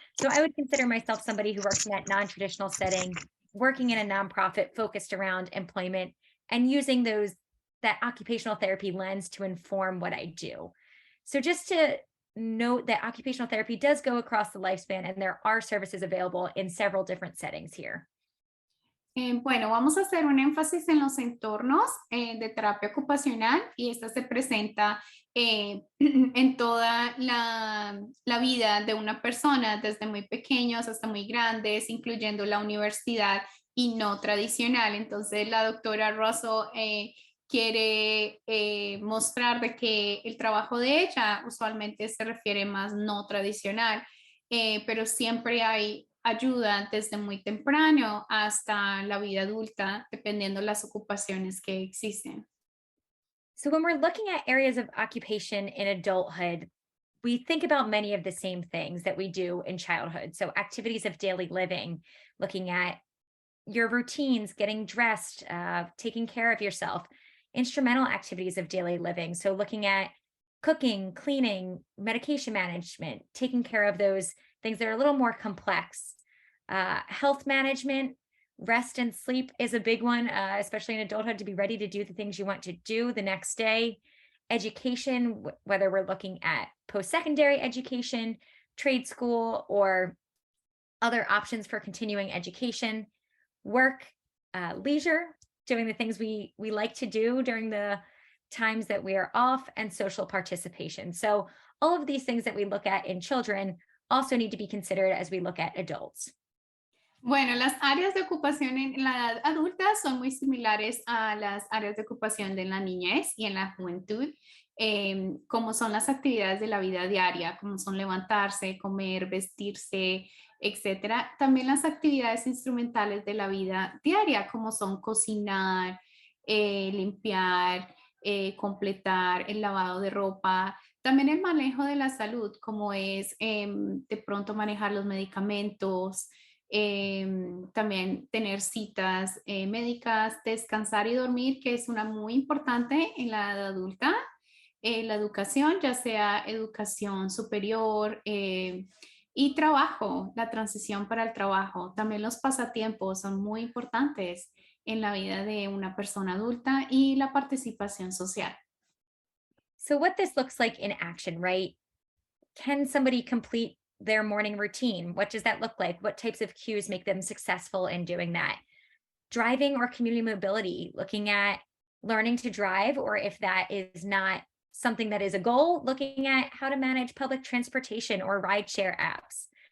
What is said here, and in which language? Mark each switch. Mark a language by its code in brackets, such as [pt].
[en] So I would consider myself somebody who works in that non-traditional setting, working in a nonprofit focused around employment and using that occupational therapy lens to inform what I do. So just to note that occupational therapy does go across the lifespan and there are services available in several different settings here. [es] Bueno, vamos a hacer un énfasis en los entornos de terapia ocupacional y esta se presenta en toda la vida de una persona, desde muy pequeños hasta muy grandes, incluyendo la universidad y no tradicional. Entonces, la doctora Russell quiere mostrar de que el trabajo de ella usualmente se refiere más no tradicional, pero siempre hay ayuda desde muy temprano hasta la vida adulta, dependiendo las ocupaciones que existen. [en] So when we're looking at areas of occupation in adulthood, we think about many of the same things that we do in childhood. So activities of daily living, looking at your routines, getting dressed, taking care of yourself, instrumental activities of daily living. So looking at cooking, cleaning, medication management, taking care of those things that are a little more complex. Health management, rest and sleep is a big one, especially in adulthood, to be ready to do the things you want to do the next day. Education, whether we're looking at post-secondary education, trade school, or other options for continuing education. Work, leisure, doing the things we like to do during the times that we are off, and social participation. So all of these things that we look at in children also need to be considered as we look at adults. [es] Bueno, las áreas de ocupación en la edad adulta son muy similares a las áreas de ocupación de la niñez y en la juventud, como son las actividades de la vida diaria, como son levantarse, comer, vestirse, etcétera. También las actividades instrumentales de la vida diaria, como son cocinar, limpiar, completar el lavado de ropa. También el manejo de la salud, como es de pronto manejar los medicamentos, también tener citas médicas, descansar y dormir, que es una muy importante en la edad adulta. La educación, ya sea educación superior y trabajo, la transición para el trabajo. También los pasatiempos son muy importantes en la vida de una persona adulta y la participación social. [en] So what this looks like in action, right? Can somebody complete their morning routine? What does that look like? What types of cues make them successful in doing that? Driving or community mobility, looking at learning to drive, or if that is not something that is a goal, looking at how to manage public transportation or rideshare apps.